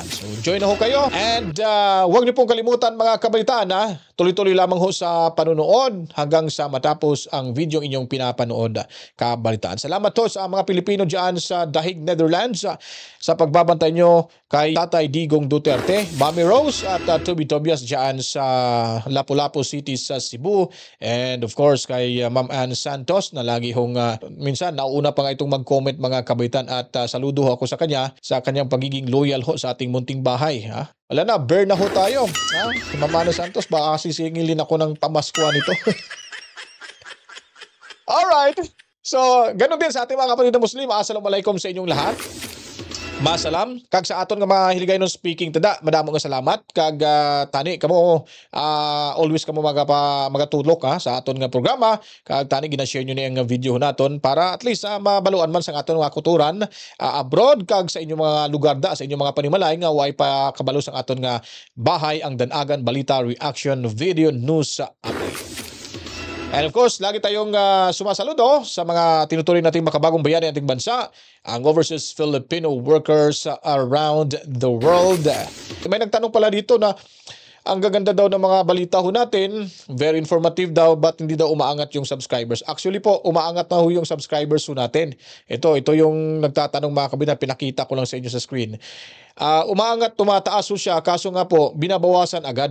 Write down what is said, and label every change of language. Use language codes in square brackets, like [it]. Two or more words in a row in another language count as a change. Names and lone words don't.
[tl] So join na ho kayo and huwag niyo pong kalimutan, mga kabalitaan, tuloy-tuloy lamang ho sa panonood hanggang sa matapos ang video inyong pinapanood, kabalitaan. Salamat ho sa mga Pilipino dyan sa The Hague, Netherlands sa pagbabantay nyo kay Tatay Digong Duterte, Mami Rose at Toby Tobias dyan sa Lapu-Lapu City sa Cebu, [en] and of course [tl] kay Ma'am Ann Santos na lagi hong minsan nauna pa nga itong mag-comment, mga kabalitaan, at saludo ho ako sa kanya sa kanyang pagiging loyal ho sa ating munting bahay. Wala na, burn na ho tayo. Si Mamano Santos, baka sisingilin ako ng pamaskwa nito. Alright. So, ganun din sa ating mga kapatid na Muslim. Assalamualaikum sa inyong lahat. Masalam. [hil] Kag sa aton nga mga hiligay ng speaking tada, madamo nga salamat. Kag tani kamo always kamo magatulok sa aton nga programa. Kag tani gina-share nyo ni ang video naton para [en] at least [hil] mabaluan man sa aton nga kuturan abroad, kag sa inyong mga lugar sa inyong mga panimalay nga way pa kabalo sa aton nga bahay, ang Danagan Balita Reaction Video News Update. [en] And of course, [tl] lagi tayong sumasaludo sa mga tinuturing nating makabagong bayani ating bansa, ang [en] overseas Filipino workers around the world. [tl] May nagtanong pala dito na ang gaganda daw ng mga balita ho natin, [en] very informative [tl] daw, but hindi daw umaangat yung subscribers. Actually po, umaangat na ho yung subscribers ho natin. Ito yung nagtatanong, mga kabina, pinakita ko lang sa inyo sa screen. Umaangat, tumataas ho siya, kaso nga po, binabawasan agad.